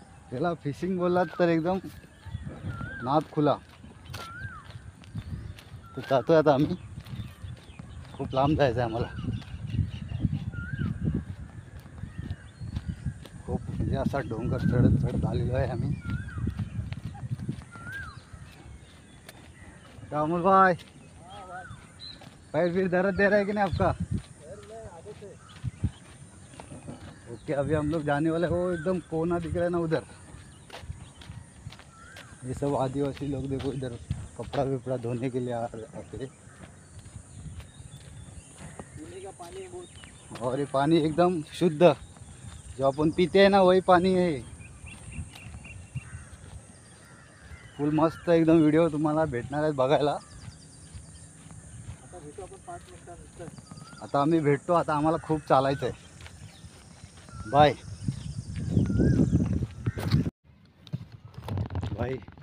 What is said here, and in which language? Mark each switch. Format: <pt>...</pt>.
<mr>त्याला फिशिंग बोललात तर एकदम नाद खुला. तर जातोय आता आम्ही, खूप लांब जायचं आहे आम्हाला. खूप म्हणजे असा डोंगर चढत चढत आलेलो आहे आम्ही.</mr> <hi>अमोल भाई पैर फिर दर्द दे रहा है कि नहीं आपका? ओके अभी हम लोग जाने वाले हो, एकदम कोना दिख रहा है ना उधर. ये सब आदिवासी लोग देखो इधर कपड़ा विपड़ा धोने के लिए आते हैं. पीने का पानी बहुत, और ये पानी एकदम शुद्ध जो अपन पीते हैं ना वही पानी है.</hi> <mr>फुल मस्त एकदम व्हिडिओ तुम्हाला भेटणार आहेत बघायला. आता आम्ही भेटतो. आता आम्हाला खूप चालायचं आहे. Bye bye.</mr>